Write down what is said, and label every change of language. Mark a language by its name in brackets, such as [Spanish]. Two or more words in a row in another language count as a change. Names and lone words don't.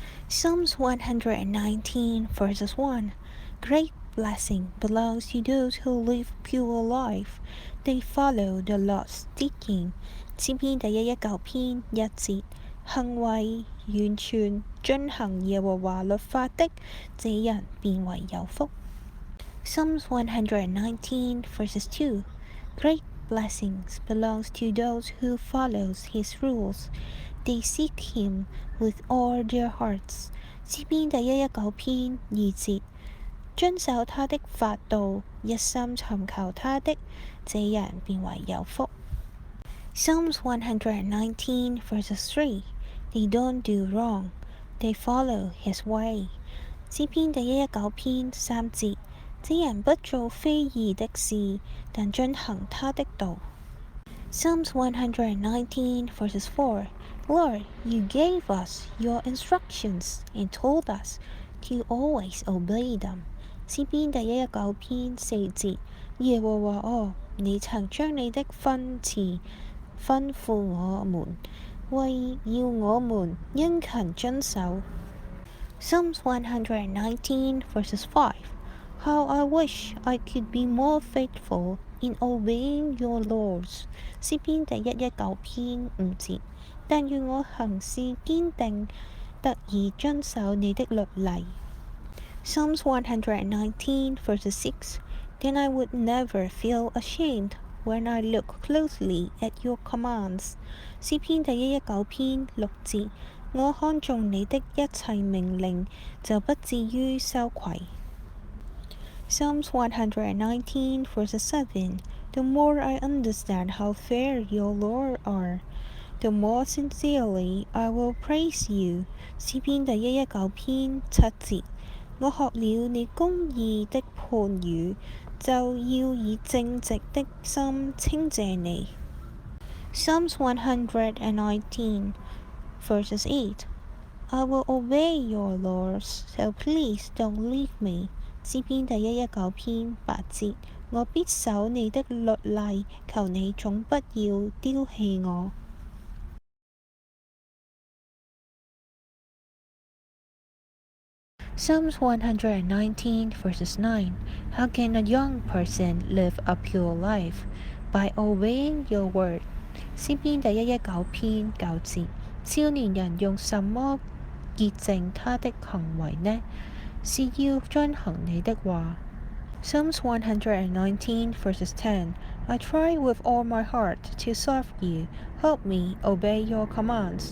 [English] Psalms 119 verses 1. Great blessing belongs to those who live pure life. They follow the Lord's teaching. [Chinese] 詩篇第119篇1節，行為完全遵行耶和華律法的，這人便為有福。 [English] Psalms 119 verses 2. Great blessings belongs to those who follows his rules. They seek him with all their hearts. [Chinese] 詩篇第119篇2節，遵守他的法度，一心尋求他的，這人便為有福。 [English] Psalms 119 verses 3. They don't do wrong. They follow his way. [Chinese] 詩篇第119篇3節，這人不做非義的事，但遵行他的道。 [English] Psalms 119 verses 4. Lord, you gave us your instructions and told us to always obey them. [Chinese] 詩篇第119篇4節，耶和華啊，你曾將你的訓詞吩咐我們，為要我們殷勤遵守。 [English] Psalms 119 verses 5. How I wish I could be more faithful in obeying your laws. [Chinese] 詩篇第119篇5節，但願我行事堅定，得以遵守你的律例。 [English] Psalms 119 verses 6. Then I would never feel ashamed when I look closely at your commands. [Chinese] 詩篇第119篇6節，我看中你的一切命令，就不至於羞愧。 [English] Psalms 119 verses 7. The more I understand how fair your laws are, the more sincerely I will praise you. [Chinese] 詩篇第119篇7節，我學了你公義的判語，就要以正直的心稱謝你。 [English] Psalms 119 verses 8. I will obey your laws, so please don't leave me. [Chinese] 詩篇第119篇8節，我必守你的律例，求你總不要丟棄我。 [English] Psalms 119 verses 9. How can a young person live a pure life? By obeying your word. [Chinese] 詩篇第119篇9節，少年人用什麼潔淨他的行為呢？是要遵行你的話。 [English] Psalms 119 verses 10. I try with all my heart to serve you. Help me obey your commands.